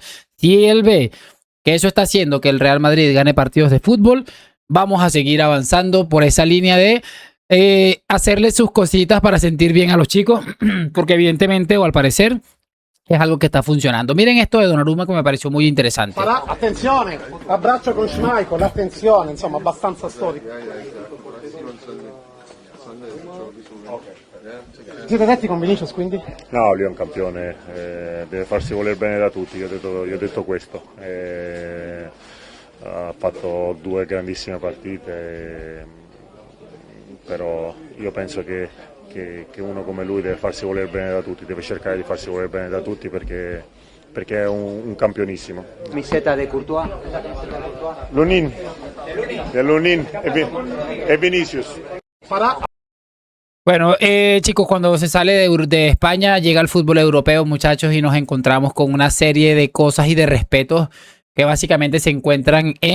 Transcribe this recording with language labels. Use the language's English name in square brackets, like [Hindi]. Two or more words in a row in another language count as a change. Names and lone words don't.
[Spanish] Si él ve que eso está haciendo que el Real Madrid gane partidos de fútbol, vamos a seguir avanzando por esa línea de hacerle sus cositas para sentir bien a los chicos, porque evidentemente o al parecer es algo que está funcionando. Miren esto de Donnarumma que me pareció muy interesante. [Italian] Attenzione, abbraccio con Schmeichel, attenzione, insomma, abbastanza storico. Siete detti con Vinicius quindi? No, lui è un campione, deve farsi voler bene da tutti, io ho detto questo. Ha fatto 2 grandissime partite, però io penso che uno come lui deve farsi voler bene da tutti, deve cercare di farsi voler bene da tutti perché è un campionissimo. [Spanish] Miseta de Courtois. Lunin e Vinicius. Bueno, chicos, cuando se sale de España, llega al fútbol europeo, muchachos, y nos encontramos con una serie de cosas y de respetos que básicamente se encuentran